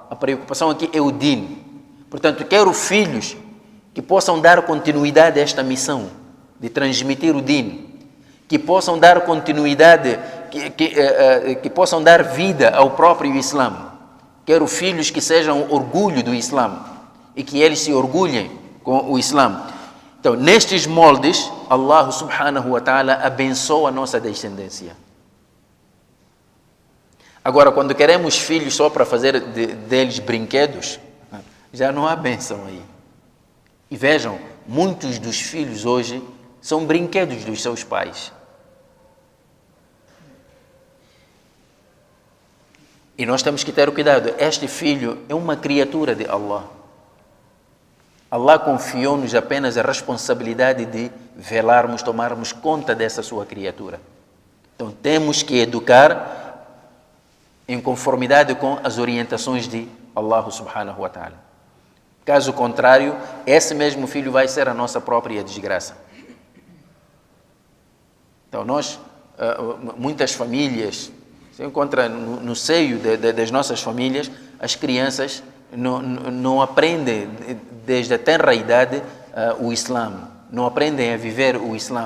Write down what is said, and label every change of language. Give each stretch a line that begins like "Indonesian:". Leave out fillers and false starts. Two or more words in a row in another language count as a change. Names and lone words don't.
Portuguese: A preocupação aqui é o Din. Portanto, quero filhos que possam dar continuidade a esta missão de transmitir o Din. Que possam dar continuidade, que possam dar vida ao próprio Islã. Quero filhos que sejam orgulho do Islã e que eles se orgulhem com o Islã. Então, nestes moldes,
Arabic: الله سبحانه وتعالى
Portuguese: abençoa a nossa descendência. Agora, quando queremos filhos só para fazer deles brinquedos, já não há bênção aí. E vejam, muitos dos filhos hoje são brinquedos dos seus pais. E nós temos que ter cuidado. Este filho é uma criatura de Allah. Allah confiou-nos apenas a responsabilidade de velarmos, tomarmos conta dessa sua criatura. Então temos que educar em conformidade com as orientações de
Arabic: الله سبحانه وتعالى.
Portuguese: Caso contrário, esse mesmo filho vai ser a nossa própria desgraça. Então muitas famílias, se encontra no seio das nossas famílias, as crianças não aprendem desde a tenra idade o Islã, não aprendem a viver o Islã.